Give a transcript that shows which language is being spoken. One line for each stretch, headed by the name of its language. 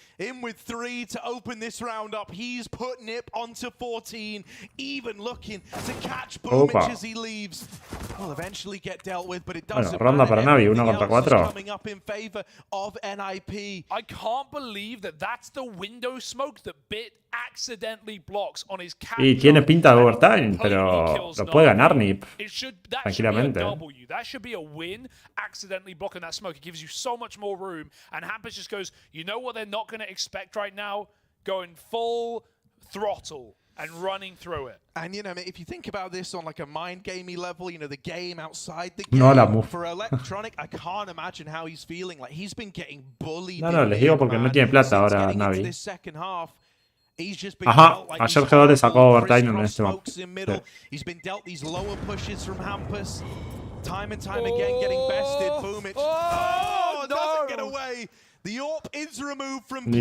English: In with 3 to open this round up. He's put Nip onto 14, even looking to catch Boomich as he leaves. Will eventually get dealt with, but it doesn't matter.
Spanish: Ronda para Navi, 1 contra 4.
English: Coming up in favor of NIP. I can't believe that that's the window smoke that Bit accidentally blocks on his cap.
Spanish: Y tiene pinta de overtime, pero lo puede ganar Nip tranquilamente.
English: That should be a win. Accidentally blocking that smoke, it gives you so much more room. And Hampus just goes, you know what they're not going to expect right now? Going full throttle and running through it. And you know, if you think about this on like a mind gamey level, you know, the game outside the
Spanish: No la
English: game move. for Electronic, I can't imagine how he's feeling. Like he's been getting bullied.
Spanish: No, les digo porque no tiene plata ahora Navi. Ajá, ayer G2 le sacó overtime en este map.
English: He's been dealt these lower pushes from Hampus. Time and time again getting bested. Boomich. Oh, doesn't get away. The AWP is removed from play.